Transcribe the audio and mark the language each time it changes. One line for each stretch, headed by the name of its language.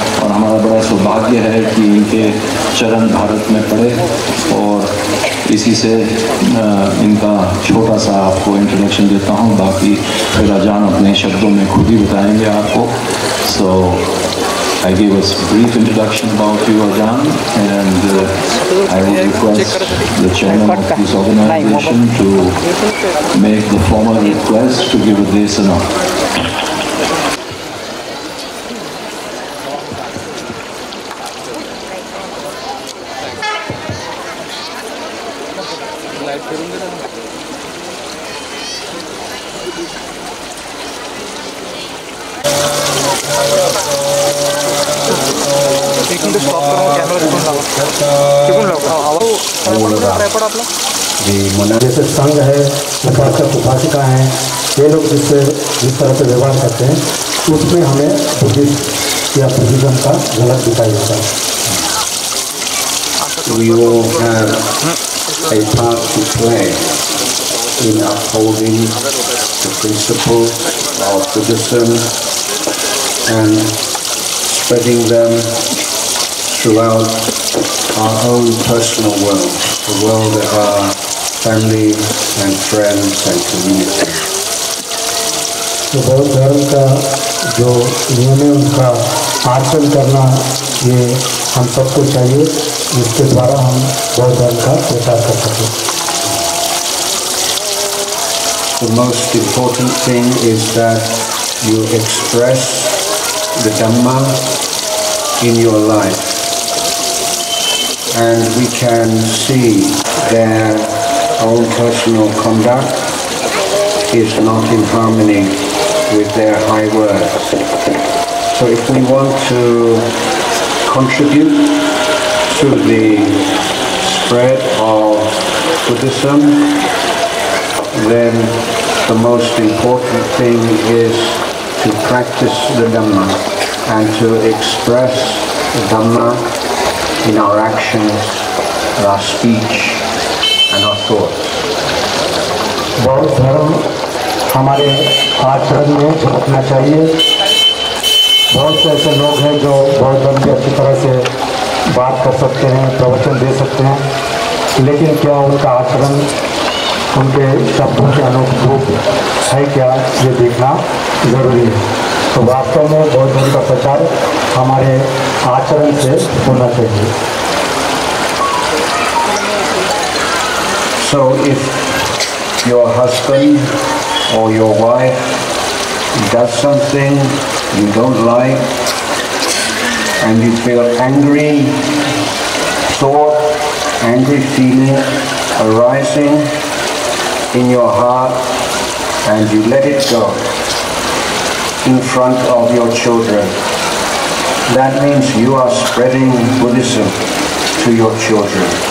Hindi: और हमारा बड़ा सौभाग्य है कि इनके चरण भारत में पड़े, और इसी से इनका छोटा सा आपको इंट्रोडक्शन देता हूँ. बाकी फिर अजान अपने शब्दों में खुद ही बताएंगे आपको. सो
English: I gave us a brief introduction about you, Ajahn, and I will request the chairman of this organization to make the formal request to give a desana.
Hindi: जैसे संघ है, उपासक उपासिका हैं, ये लोग जिस तरह से व्यवहार करते हैं उसमें हमें बुद्धिस्ट या बुद्धिज्म का झलक दिखाई देता है.
English: We all have a part to play in upholding the principles of Buddhism and spreading them throughout our own personal world, the world of our family and friends and community.
Hindi: तो बौद्ध धर्म का जो नियम है उनका आचरण करना ये हम सबको चाहिए, जिसके द्वारा हम बौद्ध धर्म का प्रचार कर सकें.
English: The most important thing is that you express the Dhamma in your life, and we can see their own personal conduct is not in harmony with their high words. So if we want to contribute to the spread of Buddhism, then the most important thing is to practice the Dhamma and to express the Dhamma in our actions, our speech and our thoughts.
Hindi: बौद्ध धर्म हमारे आचरण में झलकना चाहिए. बहुत से ऐसे लोग हैं जो बौद्ध धर्म की अच्छी तरह से बात कर सकते हैं, प्रवचन दे सकते हैं, लेकिन क्या उनका आचरण उनके शब्दों के अनुरूप है क्या, ये देखना जरूरी है. तो वास्तव में बौद्ध धर्म का प्रचार हमारे आचरण से होना चाहिए.
English: So if your husband or your wife does something you don't like and you feel angry thought, angry feeling arising in your heart and you let it go in front of your children, that means you are spreading Buddhism to your children.